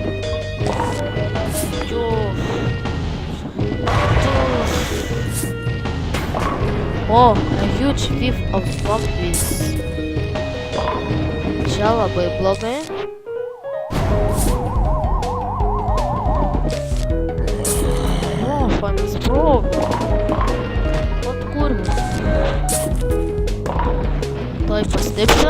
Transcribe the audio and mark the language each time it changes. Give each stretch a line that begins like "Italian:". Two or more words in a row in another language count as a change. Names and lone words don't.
English: O, a huge whiff of zombies.
Lithuanian: Čia labai blogai. Panisprogo. Vat kurvis. Tuoj pastipsim.